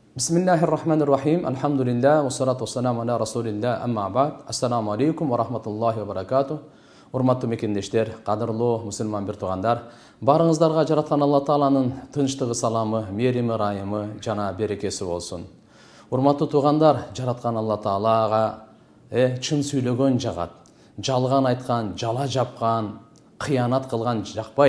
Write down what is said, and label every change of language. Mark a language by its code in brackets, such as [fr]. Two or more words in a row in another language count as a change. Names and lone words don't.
[ar] بسم الله الرحمن الرحيم الحمد لله والصلاة والسلام على رسول الله أما بعد. السلام عليكم ورحمة الله وبركاته. [ky] Урматтуу мекендештер, кадырлуу мусулман бир туугандар, барыңыздарга жараткан Алла Тааланын тынчтыгы, саламы, мерими, райымы жана берекеси болсун. Урматтуу туугандар, жараткан Алла Таалага чын сүйлөгөн жагат, жалган айткан, жала жапкан, кыянат кылган жакпайт.